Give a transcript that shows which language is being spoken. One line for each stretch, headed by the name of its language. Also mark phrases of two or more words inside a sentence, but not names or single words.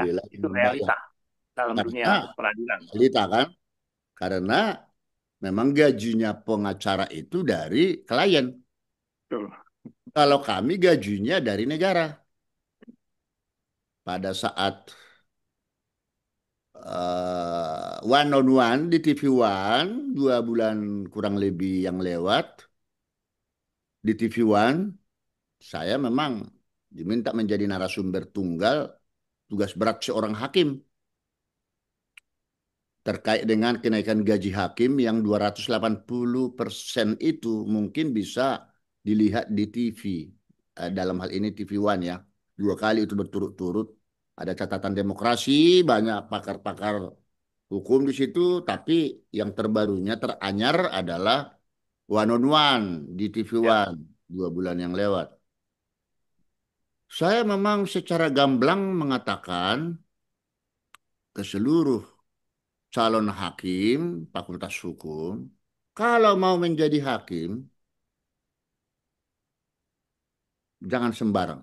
Indonesian: membela itu yang membayar. realita dalam dunia Karena peradilan. realita kan, karena memang gajinya pengacara itu dari klien. Betul. Kalau kami gajinya dari negara. Pada saat one on one di TV One 2 bulan kurang lebih yang lewat di TV One, saya memang diminta menjadi narasumber tunggal tugas berat seorang hakim terkait dengan kenaikan gaji hakim yang 280% itu mungkin bisa dilihat di TV. Dalam hal ini TV One ya. 2 kali itu berturut-turut. Ada catatan demokrasi, banyak pakar-pakar hukum di situ, tapi yang terbarunya teranyar adalah one on one di TV Ya. One 2 bulan yang lewat. Saya memang secara gamblang mengatakan ke seluruh calon hakim Fakultas Hukum, kalau mau menjadi hakim, jangan sembarang.